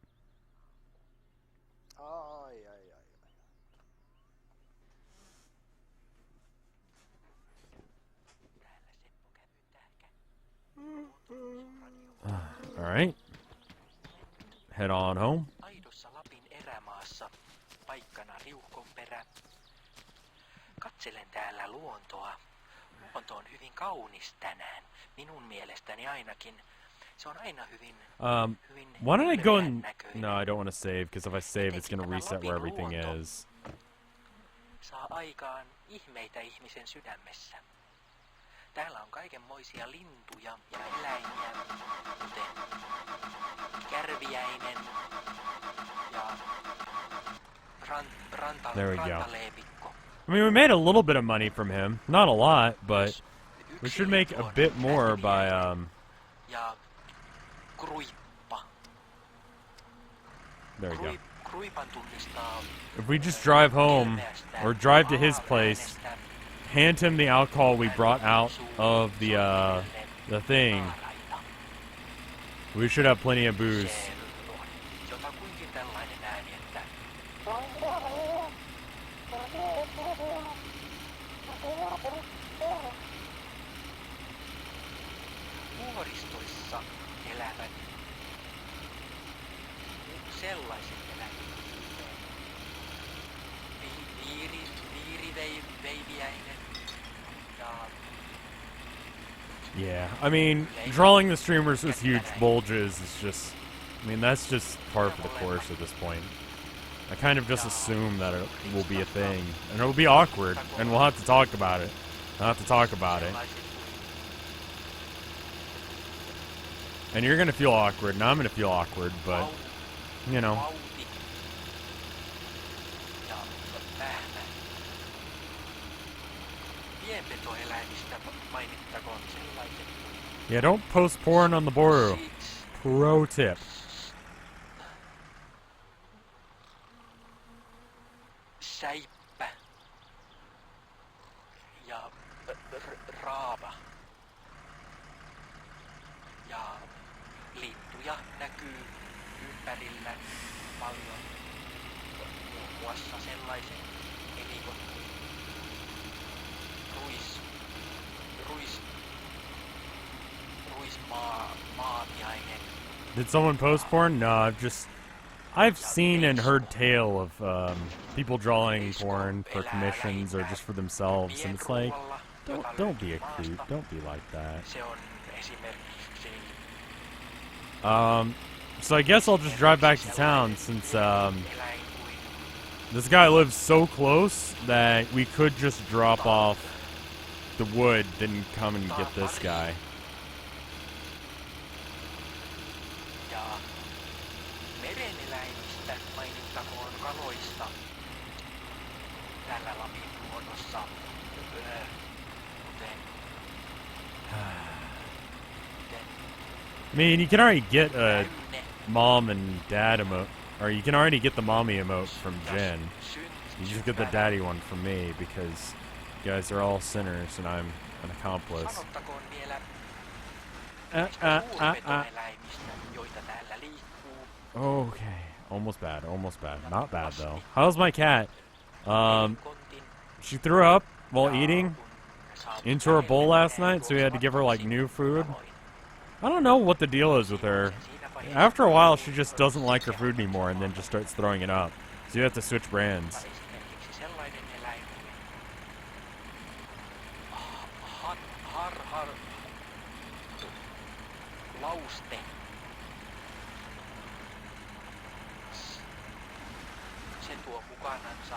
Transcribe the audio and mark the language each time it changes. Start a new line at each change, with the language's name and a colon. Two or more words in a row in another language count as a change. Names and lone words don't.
English: Alright. Head on home.
Finnish: Katselen täällä luontoa. Luonto on hyvin kaunis tänään. Minun mielestäni ainakin. Se on aina hyvin
English: why don't I go and... No, I don't want to save, because if I save, it's going to reset where everything is.
Finnish: Saa aikaan ihmeitä ihmisen sydämessä. Täällä on kaikenmoisia lintuja ja eläimiä, kuten kärviäinen ja rantaleepikko.
English: I mean, we made a little bit of money from him. Not a lot, but We should make a bit more by,
Finnish: Ja kruippa.
English: there we go.
Finnish: Kruipan tunnistaa
English: If we just drive home, or drive to his place, hand him the alcohol we brought out of the thing, we should have plenty of booze.
Finnish: jotakuinkin tällainen ääni, että vuoristoissa elävät sellaiset eläimet. Viiriveiviäinen ja
English: Yeah, I mean, drawing the streamers with huge bulges is just, I mean, that's just par for the course at this point. I kind of just assume that it will be a thing, and it will be awkward, and we'll have to talk about it. I'll have to talk about it. And you're gonna feel awkward, and I'm gonna feel awkward, but, you know.
Finnish: vauti ja pähmä. Pienpetoeläimistä mainittakoon sellaiset
English: Yeah, don't post porn on the border. Sheets, Pro tip.
Finnish: säippä ja raava. Ja lintuja näkyy ympärillä paljon. Muun muassa sellaiset elikot kuin ruismaatiainen.
English: Did someone post porn? No, I've seen and heard tale of people drawing porn for commissions or just for themselves, and it's like, don't be a creep, don't be like that.
Finnish: Se on esimerkiksi
English: So I guess I'll just drive back to town since
Finnish: eläin kuin
English: this guy lives so close that we could just drop off the wood, then come and get this guy.
Finnish: ja mereneläimistä mainittakoon kaloista tällä Lapin luonnossa, kuten
English: I mean, you can already get a
Finnish: räynne,
English: mom and dad emote, or you can already get the mommy emote from Jen. You just get the daddy one from me because you guys are all sinners and I'm an accomplice.
Finnish: Sanottakoon vielä näistä suurpetoeläimistä, joita täällä liikkuu.
English: Okay, almost bad, almost bad. Not bad though. How's my cat?
Finnish: Kontin
English: She threw up while eating into her bowl last night, so we had to give her like new food. I don't know what the deal is with her. After a while, she just doesn't like her food anymore and then just starts throwing it up. So you have to switch brands.
Finnish: esimerkiksi sellainen eläin kuin lauste. Se tuo mukanansa,